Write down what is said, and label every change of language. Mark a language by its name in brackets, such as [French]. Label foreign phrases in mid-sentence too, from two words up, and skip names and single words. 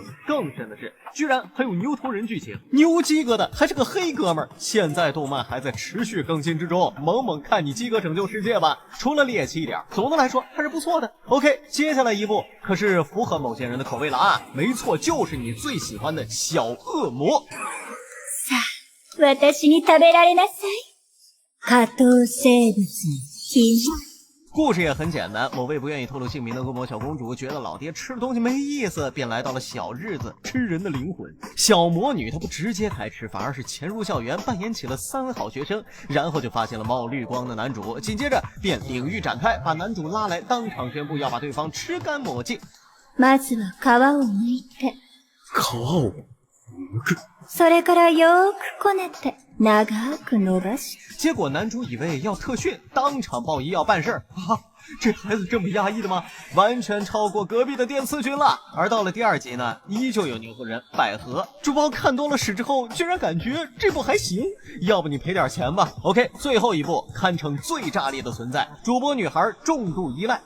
[Chinese] 更深的是，居然还有牛头人剧情，牛鸡哥的还是个黑哥们儿。现在动漫还在持续更新之中，猛猛看你鸡哥拯救世界吧，除了猎奇一点，总的来说还是不错的。OK， 接下来一部可是符合某些人的口味了啊，没错，就是你最喜欢的小恶魔。 [Japanese] 私に食べられなさい。下等生物ひま。 [Chinese] 故事也很简单，某位不愿意透露姓名的恶魔小公主觉得老爹吃的东西没意思，便来到了小日子吃人的灵魂。小魔女她不直接开吃，反而是潜入校园扮演起了3好学生，然后就发现了冒绿光的男主，紧接着便领域展开，把男主拉来当场宣布要把对方吃干抹净。 [Japanese] まずは皮を剥いて。皮を剥く。それからよーくこねて長く伸ばし。 [Chinese] 结果男主以为要特训，当场报医要办事儿啊！这孩子这么压抑的吗？完全超过隔壁的电刺君了。而到了第2集呢，依旧有牛头人百合。主播看多了史之后，居然感觉这部还行，要不你赔点钱吧。OK， 最后一部堪称最炸裂的存在，主播女孩重度依赖。